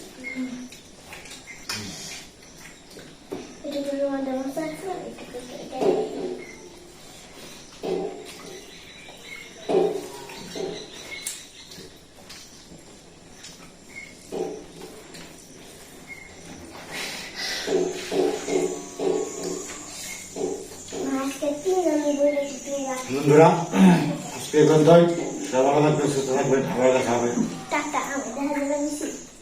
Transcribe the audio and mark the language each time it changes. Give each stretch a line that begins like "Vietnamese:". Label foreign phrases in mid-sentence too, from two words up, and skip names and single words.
Indonesian: Itu dulu ada masalah itu kayak Mas kecil kami boleh ditinggal.
Bangla: বন্ধুরা আজকে পর্যন্তই সবাই ভালো থাকবেন সুস্থ থাকবেন ভালো থাকবেন
Indonesian: Tak tak, ada misi.